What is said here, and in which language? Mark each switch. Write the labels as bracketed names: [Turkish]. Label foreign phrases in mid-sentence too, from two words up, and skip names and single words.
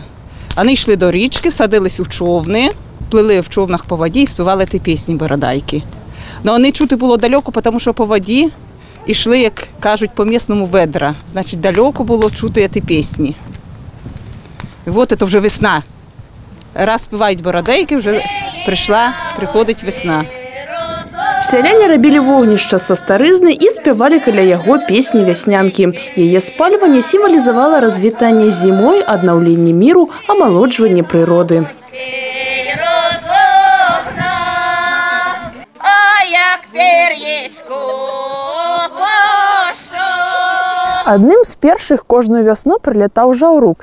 [Ukrainian] Вони йшли до річки, садились у човни, плили в човнах по воді і співали ті пісні бородайки. Но вони чути було далеко, тому що по воді ішли, як кажуть, по місному ведра. Значить, далеко було чути ці пісні. І от це вже весна. Раз співають бородейки, вже приходить весна. [Belarusian] Сяляне рабілі вогнішча са старызны і спявалі каля яго песні вяснянкі. Яе спальванне сімвалізавала развітанне з зімой, аднаўленне міру, амалоджванне прыроды. Адным з першых кожную вясну прылятаў жаўрук.